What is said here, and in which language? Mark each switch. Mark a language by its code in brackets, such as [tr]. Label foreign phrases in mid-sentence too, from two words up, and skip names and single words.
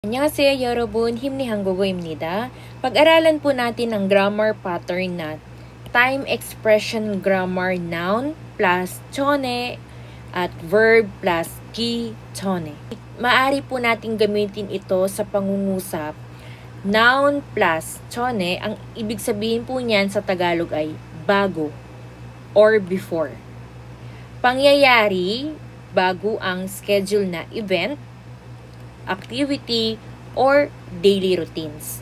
[ko] 안녕하세요 여러분, 힘내 한국어입니다. [tl] Pag-aralan po natin ang [en] grammar pattern [tl] na [en] time expression grammar noun plus chone [tl] at [en] verb plus [ko] 기 전에. [tl] Maari po natin gamitin ito sa pangungusap. [en] Noun plus chone, [tl] ang ibig sabihin po niyan sa Tagalog ay bago [en] or before. [tl] Pangyayari bago ang schedule na event, [en] activity, or daily routines.